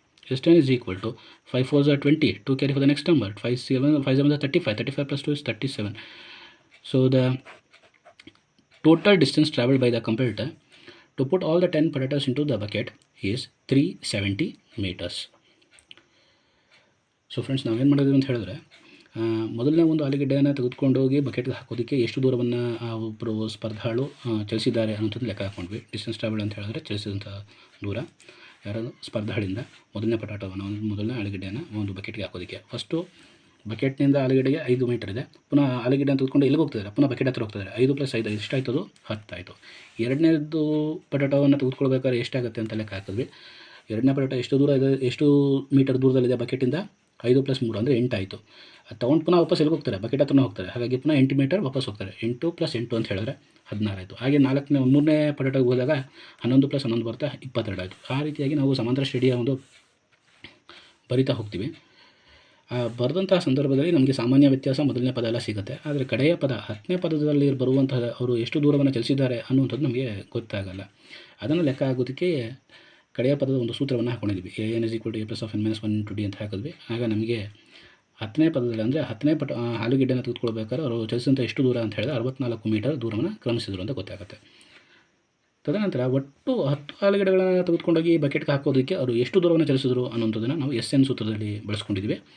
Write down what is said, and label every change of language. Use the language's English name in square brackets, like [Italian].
[English] S10 is equal to 5 4s are 20. 2 carry for the next number. 5 7 are 35. 35 plus 2 is 37. So the total distance traveled by the comparator to put all the 10 potatoes into the bucket is 370 meters. [Kannada] So friends, ನಾವೇನು ಮಾಡಿದ್ವಿ ಅಂತ ಹೇಳಿದ್ರೆ, ಮೊದಲನೇ ಒಂದು ಆಲೂಗೆಡ್ಡೆಯನ್ನು ತೆಗೆದುಕೊಂಡು ಹೋಗಿ ಬಕೆಟ್ಗೆ ಹಾಕೋದಕ್ಕೆ ಎಷ್ಟು ದೂರವನ್ನು ಒಬ್ಬರು ಸ್ಪರ್ಧಾಳು ಚಲಿಸಿದ್ದಾರೆ ಅನ್ನೋಂಥದ್ದು ಲೆಕ್ಕ ಹಾಕ್ಕೊಂಡ್ವಿ. ಡಿಸ್ಟೆನ್ಸ್ ಟ್ರಾವೆಲ್ ಅಂತ ಹೇಳಿದ್ರೆ ಚಲಿಸಿದಂಥ ದೂರ ಯಾರು ಸ್ಪರ್ಧಾಳಿಂದ ಮೊದಲನೇ ಪಟಾಟವನ್ನು ಮೊದಲನೇ ಆಲೂಗೆಡ್ಡೆಯನ್ನು ಒಂದು ಬಕೆಟ್ಗೆ ಹಾಕೋದಕ್ಕೆ. ಫಸ್ಟು ಬಕೆಟ್ನಿಂದ ಆಲೂಗೆಡ್ಡೆಗೆ 5 ಮೀಟರ್ ಇದೆ. ಪುನಃ ಆಲೂಗೆಡ್ಡೆಯನ್ನು ತೆಗೆದುಕೊಂಡು ಎಲ್ಲಿಗೆ ಹೋಗ್ತಿದ್ದಾರೆ? ಪುನಃ ಬಕೆಟ್ ಹತ್ರ ಹೋಗ್ತಿದ್ದಾರೆ. 5 + 5 ಎಷ್ಟಾಯ್ತದು? 10 ಆಯಿತು. ಎರಡನೇದು ಪಟಾಟವನ್ನು ತೆಗೆದುಕೊಳ್ಬೇಕಾದ್ರೆ ಎಷ್ಟಾಗುತ್ತೆ ಅಂತ ಲೆಕ್ಕ ಹಾಕಿದ್ವಿ. ಎರಡನೇ ಪಟಾಟ ಎಷ್ಟು ದೂರ ಇದೆ, ಎಷ್ಟು ಮೀಟರ್ ದೂರದಲ್ಲಿದೆ ಬಕೆಟಿಂದ? 5 + 3 ಅಂದರೆ 8 ಆಯಿತು. ಅದು ತೊಗೊಂಡು ಪುನಃ ವಾಪಸ್ ಎಲ್ಲಿಗೆ ಹೋಗ್ತಾರೆ? ಬಕೆಟ್ ಹತ್ರನೇ ಹೋಗ್ತಾರೆ. ಹಾಗಾಗಿ ಪುನಃ 8 ಮೀಟರ್ ವಾಪಸ್ ಹೋಗ್ತಾರೆ. 8 + 8 ಅಂತ ಹೇಳಿದ್ರೆ 16 ಆಯಿತು. ಹಾಗೆ ಮೂರನೇ ಪಟಾಟಕ್ಕೆ ಹೋದಾಗ 11 + 11 ಬರ್ತಾ 22 ಆಯಿತು. ಆ ರೀತಿಯಾಗಿ ನಾವು ಸಮಾಂತರ ಶ್ರೇಣಿಯ ಒಂದು ಬರಿತಾ ಹೋಗ್ತೀವಿ. ಬರೆದಂತಹ ಸಂದರ್ಭದಲ್ಲಿ ನಮಗೆ ಸಾಮಾನ್ಯ ವ್ಯತ್ಯಾಸ ಮೊದಲನೇ ಪದ ಎಲ್ಲ ಸಿಗುತ್ತೆ. ಆದರೆ ಕಡೆಯ ಪದ 10ನೇ ಪದದಲ್ಲಿ ಬರುವಂತಹ ಅವರು ಎಷ್ಟು ದೂರವನ್ನು ಚಲಿಸಿದ್ದಾರೆ ಅನ್ನುವಂಥದ್ದು ನಮಗೆ ಗೊತ್ತಾಗಲ್ಲ. ಅದನ್ನು ಲೆಕ್ಕ ಆಗೋದಕ್ಕೆ ಕಡೆಯ ಪದದ ಒಂದು ಸೂತ್ರವನ್ನು ಹಾಕೊಂಡಿದ್ವಿ. an = a + n - 1 × d ಅಂತ ಹಾಕಿದ್ವಿ. ಆಗ ನಮಗೆ 10ನೇ ಪದದಲ್ಲಿ ಅಂದರೆ 10ನೇ ಆಲೂಗೆಡ್ಡೆನ ತೆಗೆದುಕೊಳ್ಬೇಕಾದ್ರೆ ಅವರು ಚಲಿಸಿದಂಥ ಎಷ್ಟು ದೂರ ಅಂತ ಹೇಳಿದ್ರೆ 64 ಮೀಟರ್ ದೂರವನ್ನು ಕ್ರಮಿಸಿದ್ರು ಅಂತ ಗೊತ್ತಾಗುತ್ತೆ. ತದನಂತರ ಒಟ್ಟು 10 ಆಲೂಗೆಡ್ಡೆಗಳನ್ನು ತೆಗೆದುಕೊಂಡೋಗಿ ಬಕೆಟ್ಗೆ ಹಾಕೋದಕ್ಕೆ ಅವರು ಎಷ್ಟು ದೂರವನ್ನು ಚಲಿಸಿದ್ರು ಅನ್ನೋಂಥದ್ದನ್ನು ನಾವು SN ಸೂತ್ರದಲ್ಲಿ ಬಳಸ್ಕೊಂಡಿದ್ವಿ.